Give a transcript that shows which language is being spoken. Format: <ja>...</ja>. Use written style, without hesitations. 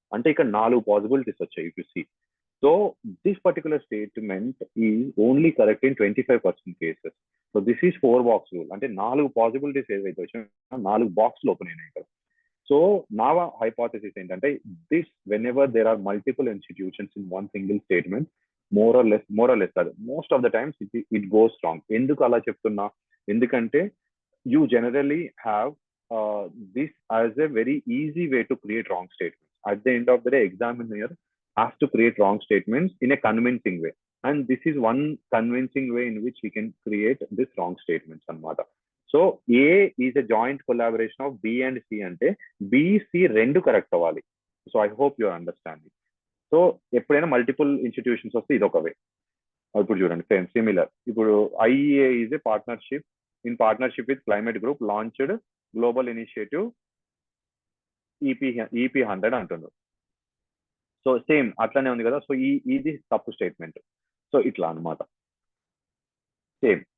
<te>అంటే ఇక్కడ 4 పాసిబిలిటీస్ వచ్చాయి</te> <en>If you see. So this particular statement is only correct in 25% cases. So this is 4 box rule.</en> <te>అంటే 4 possibilities ఏవైతే వచ్చాయో 4 box open అయినాయి ఇక్కడ. సో నా హైపోథసిస్ ఏంటంటే</te> <en>This whenever there are multiple institutions in one single statement more or less కాదు, most of the times it goes wrong.</en> <te>ఎందుకు అలా చెప్తున్నా, ఎందుకంటే</te> <en>You generally have this as a very easy way to create wrong statements. At the end of the day, examiner has to create wrong statements in a convincing way. And this is one convincing way in which he can create this wrong statements anamata. So A is a joint collaboration of B and C</en> <te>ante B, C rendu correct avali.</te> <en>So I hope you are understanding.</en> <te>So ఎప్పుడైనా multiple institutions వస్తే ఇది ఒక వే. ఇప్పుడు చూడండి same similar.</te> <en>ఇప్పుడు IEA is a partnership in partnership with Climate Group launched global initiative EP 100 అంటున్నారు.</en> <te>So same అట్లానే ఉంది కదా. సో ఇది తప్పు స్టేట్మెంట్. సో ఇట్లా అనమాట సేమ్.</te>